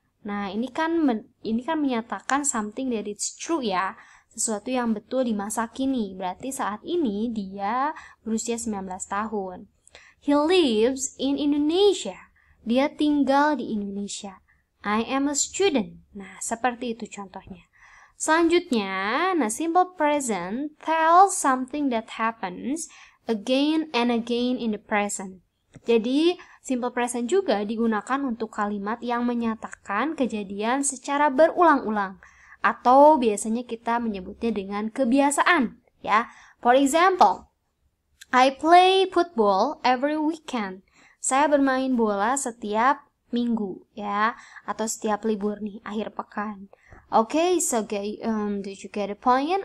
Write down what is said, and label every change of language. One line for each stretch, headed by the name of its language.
Indonesian: Nah, ini kan menyatakan
English: something that is true,
Indonesian: ya. Sesuatu yang betul di masa kini. Berarti saat ini dia berusia 19 tahun.
English: He lives in Indonesia.
Indonesian: Dia tinggal di Indonesia.
English: I am a student.
Indonesian: Nah, seperti itu contohnya.
English: Selanjutnya, simple present tells something that happens again and again in the present.
Indonesian: Jadi, simple present juga digunakan untuk kalimat yang menyatakan kejadian secara berulang-ulang. Atau biasanya kita menyebutnya dengan kebiasaan, ya.
English: For example, I play football every weekend.
Indonesian: Saya bermain bola setiap minggu, ya, atau setiap libur nih, akhir pekan.
English: Okay, so did you get the point?